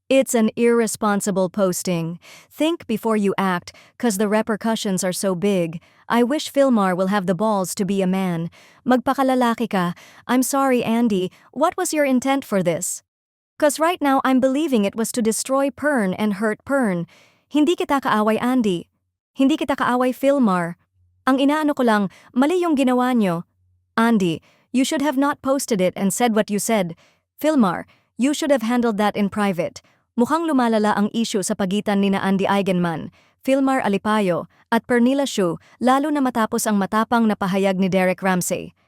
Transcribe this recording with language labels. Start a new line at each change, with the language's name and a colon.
English: It's an irresponsible posting. Think before you act, cause the repercussions are so big. I wish Filmar will have the balls to be a man.
Filipino: Magpakalalaki ka.
English: I'm sorry, Andy. What was your intent for this? Cause right now I'm believing it was to destroy Pern and hurt Pern.
Filipino: Hindi kita kaaway, Andy. Hindi kita kaaway, Filmar. Ang inaano ko lang, mali yung ginawa nyo.
English: Andy, you should have not posted it and said what you said. Filmar, you should have handled that in private.
Filipino: Mukhang lumalala ang issue sa pagitan ni na Andy Eigenman, Filmar Alipayo, at Pernilla Shu, lalo na matapos ang matapang na pahayag ni Derek Ramsey.